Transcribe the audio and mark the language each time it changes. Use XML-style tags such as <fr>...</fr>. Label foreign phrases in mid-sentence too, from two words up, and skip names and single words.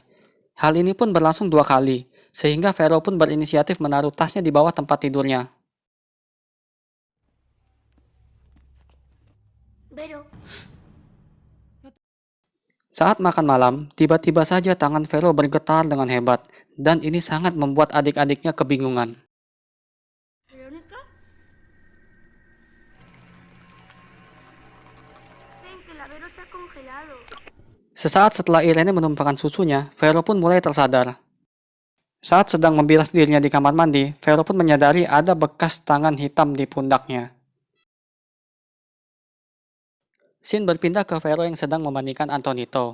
<id>Hal ini pun berlangsung 2 kali, sehingga Vero pun berinisiatif menaruh tasnya di bawah tempat tidurnya. Vero. Saat makan malam, tiba-tiba saja tangan Vero bergetar dengan hebat, dan ini sangat membuat adik-adiknya kebingungan.</id> <es>¿Verónica? Ven, que la Vero se ha congelado.</es> <id>Sesaat setelah Irene menumpahkan susunya, Vero pun mulai tersadar. Saat sedang membilas dirinya di kamar mandi, Vero pun menyadari ada bekas tangan hitam di pundaknya. Scene berpindah ke Vero yang sedang memandikan Antonito.</id>